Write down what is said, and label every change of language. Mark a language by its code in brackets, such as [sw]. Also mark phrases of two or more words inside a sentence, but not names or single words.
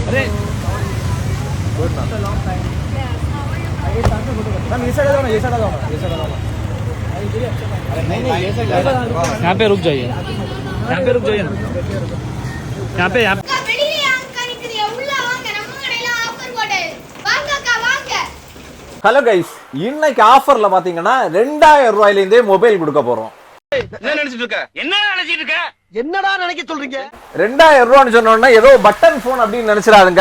[hi] अरे गुड ना मैम ये साइड आ जाओ ना, ये साइड आ जाओ ना, ये साइड आ जाओ ना। अरे नहीं नहीं ये साइड यहाँ पे रुक जाइए, यहाँ पे रुक जाइए ना, यहाँ पे यहाँ [en] hello guys, [ta] இன்னைக்கு ஆஃபர்ல பாத்தீங்கன்னா 2000 ரூபாயில இருந்தே மொபைல் கொடுக்க போறோம். என்ன நினைச்சிட்டு இருக்க? என்னடா நினைக்க சொல்றீங்க? 2000 ரூபான்னு சொன்னோம்னா ஏதோ [en] button phone [ta] அப்படின்னு நினைச்சிடாதுங்க.